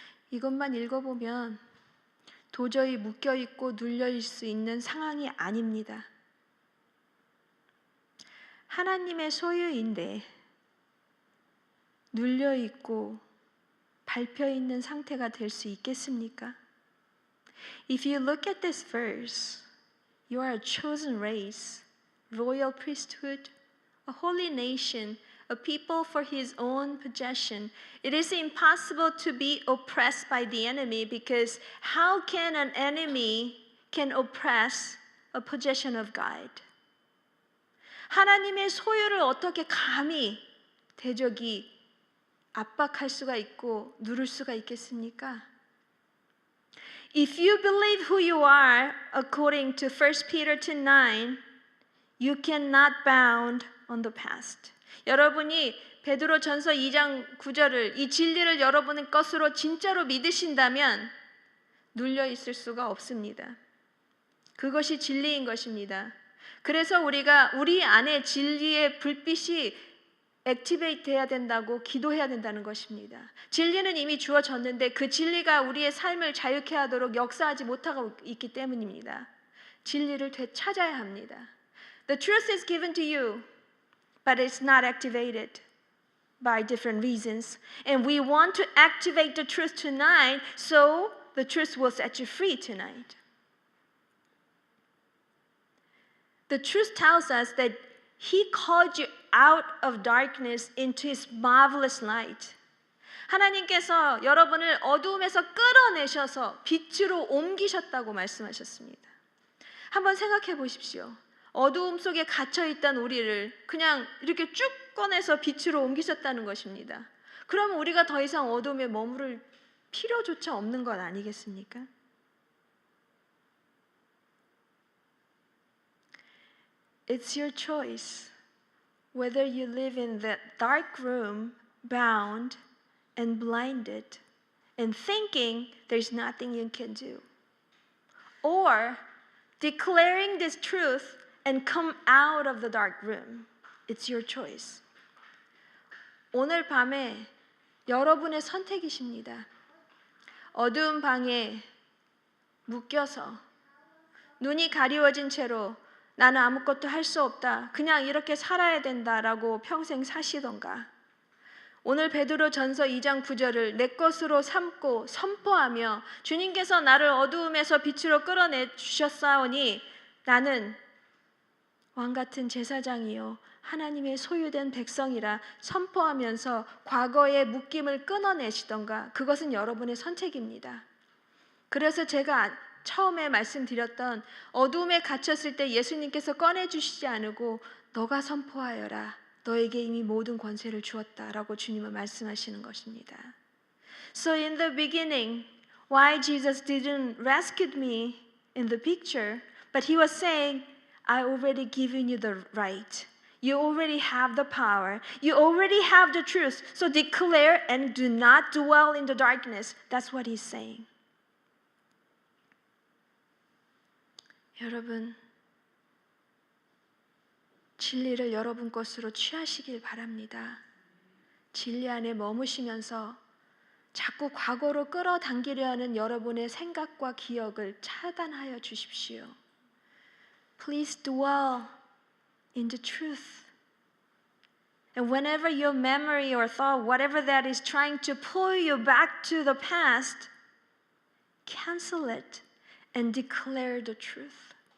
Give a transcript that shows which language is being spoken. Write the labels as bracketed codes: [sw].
[ko] 이것만 읽어보면 도저히 묶여있고 눌려있을 수 있는 상황이 아닙니다. 하나님의 소유인데 눌려있고 밟혀있는 상태가 될 수 있겠습니까? [en] If you look at this verse, you are a chosen race, royal priesthood, a holy nation, a people for his own possession. It is impossible to be oppressed by the enemy because how can an enemy can oppress a possession of God? [ko] 하나님의 소유를 어떻게 감히 대적이 압박할 수가 있고 누를 수가 있겠습니까? [en] If you believe who you are, according to 1 Peter 2:9, you cannot bound on the past. [ko] 여러분이 베드로전서 2장 9절을 이 진리를 여러분의 것으로 진짜로 믿으신다면 눌려 있을 수가 없습니다. 그것이 진리인 것입니다. 그래서 우리가 우리 안에 진리의 불빛이 액티베이트 해야 된다고 기도해야 된다는 것입니다. 진리는 이미 주어졌는데 그 진리가 우리의 삶을 자유케 하도록 역사하지 못하고 있기 때문입니다. 진리를 되찾아야 합니다. [en] The truth is given to you, but it's not activated by different reasons. And we want to activate the truth tonight, so the truth will set you free tonight. The truth tells us that He called you out of darkness into His marvelous light. [ko] 하나님께서 여러분을 어두움에서 끌어내셔서 빛으로 옮기셨다고 말씀하셨습니다. 한번 생각해 보십시오. 어두움 속에 갇혀있던 우리를 그냥 이렇게 쭉 꺼내서 빛으로 옮기셨다는 것입니다. 그러면 우리가 더 이상 어두움에 머무를 필요조차 없는 것 아니겠습니까? [en] It's your choice whether you live in that dark room, bound and blinded, and thinking there's nothing you can do, or declaring this truth and come out of the dark room. It's your choice. [ko] 오늘 밤에 여러분의 선택이십니다. 어두운 방에 묶여서 눈이 가리워진 채로 나는 아무것도 할 수 없다. 그냥 이렇게 살아야 된다라고 평생 사시던가. 오늘 베드로전서 2장 9절을 내 것으로 삼고 선포하며 주님께서 나를 어두움에서 빛으로 끌어내 주셨사오니 나는 왕같은 제사장이요 하나님의 소유된 백성이라 선포하면서 과거의 묶임을 끊어내시던가. 그것은 여러분의 선택입니다. 그래서 제가 처음에 말씀드렸던 어두움에 갇혔을 때 예수님께서 꺼내주시지 않고 너가 선포하여라. 너에게 이미 모든 권세를 주었다라고 주님은 말씀하시는 것입니다. [en] So in the beginning, why Jesus didn't rescue me in the picture, but He was saying, I already given you the right. You already have the power. You already have the truth. So declare and do not dwell in the darkness. That's what He's saying. [ko] 여러분, 진리를 여러분 것으로 취하시길 바랍니다. 진리 안에 머무시면서 자꾸 과거로 끌어당기려 하는 여러분의 생각과 기억을 차단하여 주십시오. [en] Please dwell in the truth. And whenever your memory or thought, whatever that is trying to pull you back to the past, cancel it and declare the truth.